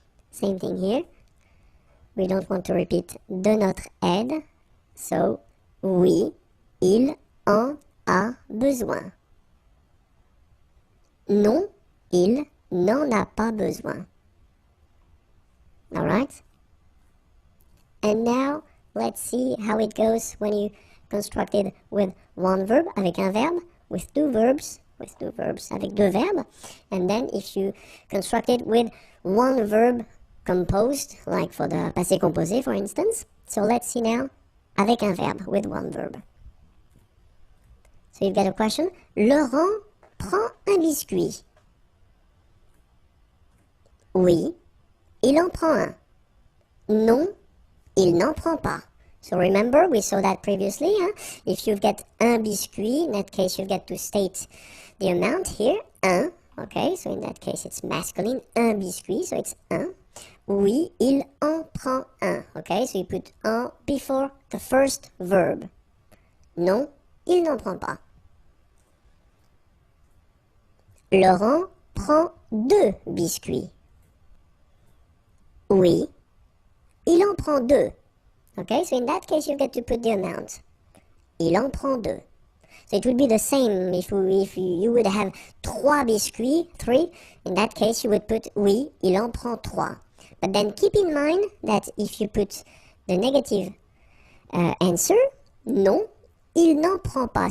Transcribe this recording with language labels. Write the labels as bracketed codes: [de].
[en] Same thing here. We don't want to repeat [fr] de notre aide. So, oui, il en a besoin. Non, il n'en a pas besoin. Alright? [en] And now, let's see how it goes when you construct it with one verb, [fr] avec un verbe, [en] with two verbs, [fr] avec deux verbes. [en] And then if you construct it with one verb composed, like for the passé composé, for instance. So let's see now, [fr] avec un verbe, [en] with one verb. So you've got a question. [fr] Laurent prend un biscuit. Oui, il en prend un. Non, il n'en prend pas. [en] So remember, we saw that previously. If you get un biscuit, in that case you get to state the amount here, un. Okay, so in that case it's masculine, un biscuit, so it's un. [fr] Oui, il en prend un. [en] Okay, so you put un before the first verb. [fr] Non, il n'en prend pas. Laurent prend deux biscuits. Oui, il en prend deux. [en] Okay, so in that case you get to put the amount. [fr] Il en prend deux. [en] So it would be the same if you would have trois biscuits, three. In that case you would put [fr] oui, il en prend trois. [en] But then keep in mind that if you put the negative answer, [fr] non, il n'en prend pas.